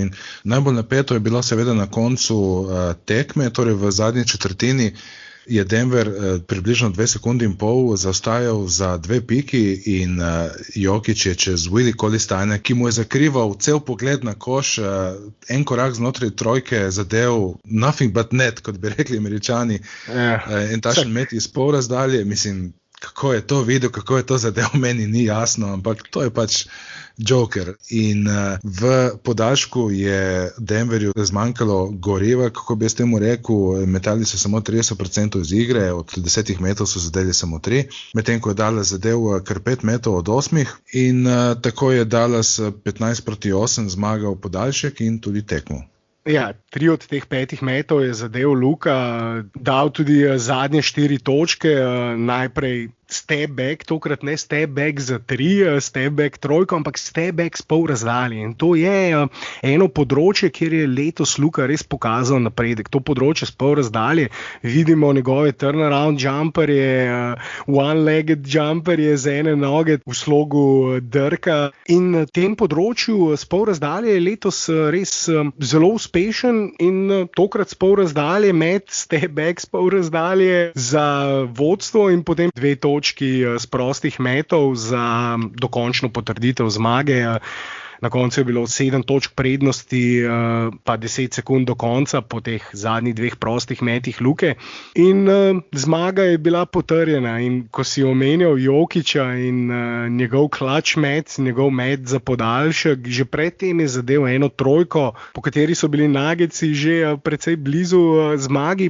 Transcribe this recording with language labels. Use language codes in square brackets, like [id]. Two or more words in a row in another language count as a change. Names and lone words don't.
[sl] In najbolj napeto je bilo seveda na koncu tekme, torej v zadnji četrtini je Denver približno 2 sekundi in pol zaostajal za 2 piki in Jokić je čez Willie Cauley-Steina, ki mu je zakrival cel pogled na koš, en korak znotraj trojke zadev [en] nothing but net, [sl] kot bi rekli Američani, in takšen met iz pol razdalje, mislim, kako je to videl, kako je to zadev, meni ni jasno, ampak to je pač Joker. In v podaljšku je Denverju zmanjkalo goriva, kako bi jaz temu rekel, metali so samo 30% iz igre, od 10 metov so zadeli samo 3, medtem ko je Dallas zadev kar 5 metov od 8 in tako je Dallas 15-8 zmagal podaljšek in tudi tekmo. Ja, 3 od teh 5 metov je zadev Luka, dal tudi zadnje 4 točke, najprej [en] step back, [sl] tokrat ne [en] step back [sl] za 3, [en] step back [sl] trojko, ampak [en] step back [sl] s pol razdalje. In to je eno področje, kjer je letos Luka res pokazal napredek. To področje s pol razdalje, vidimo njegove turnaround jumperje, one-legged jumperje z ene noge v slogu drka. In na tem področju s pol razdalje je letos res zelo uspešen in tokrat s pol razdalje med [en] step back [sl] s pol razdalje za vodstvo in potem 2 točki z prostih metov za dokončno potrditev zmage. Na koncu je bilo 7 točk prednosti, pa 10 sekund do konca po teh zadnjih 2 prostih metih Luke. In zmaga je bila potrjena. In ko si omenjal Jokića in njegov clutch met, njegov met za podaljšek, že predtem je zadev eno trojko, po kateri so bili Nuggetsi že precej blizu zmagi.